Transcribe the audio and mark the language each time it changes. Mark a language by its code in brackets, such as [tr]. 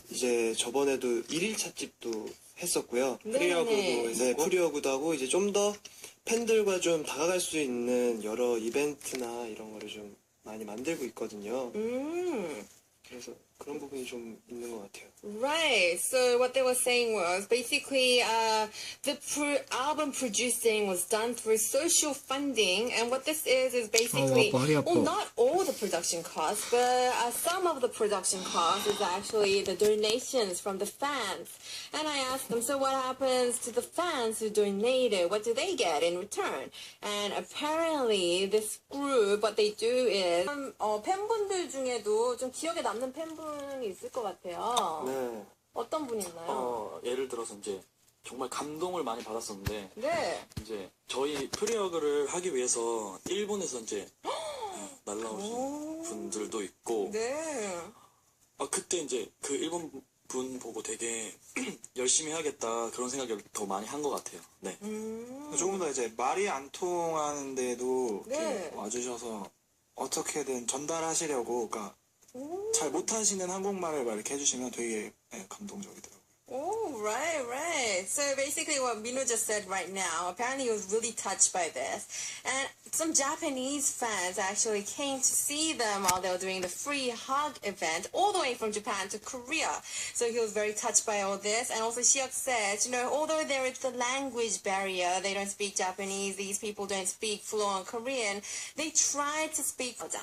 [ko] 이제 저번에도 1일차 집도 했었고요. 프리어그도 했었고. 네, 프리어그도 하고 이제 좀 더 팬들과 좀 다가갈 수 있는 여러 이벤트나 이런 거를 좀 많이 만들고 있거든요. 그래서 그런 부분이 좀 있는 것 같아요. [en] Right. So what they were saying was basically the album producing was done through social funding, and what this is basically not all the production costs, but some of the production costs is actually the donations from the fans. And I asked them, so what happens to the fans who donated? What do they get in return? And apparently this group, what they do [ko] is 팬분들 중에도 좀 기억에 남는 팬분이 있을 것 같아요. 네. 어떤 분이 있나요? 예를 들어서 이제 정말 감동을 많이 받았었는데 네. 이제 저희 프리어그를 하기 위해서 일본에서 이제 날라오신 분들도 있고 네. 그때 이제 그 일본 분 보고 되게 열심히 해야겠다 그런 생각을 더 많이 한 것 같아요. 네. 조금 더 이제 말이 안 통하는데도 이렇게 네. 와주셔서 어떻게든 전달하시려고, 그러니까 잘 못하시는 한국말을 막 이렇게 해주시면 되게 감동적이더라고요. [en] Oh, right, right. So basically what Mino just said right now, apparently he was really touched by this. And some Japanese fans actually came to see them while they were doing the free hug event all the way from Japan to Korea. So he was very touched by all this. And also Shiok said, although there is the language barrier, they don't speak Japanese, these people don't speak fluent Korean, they try to speak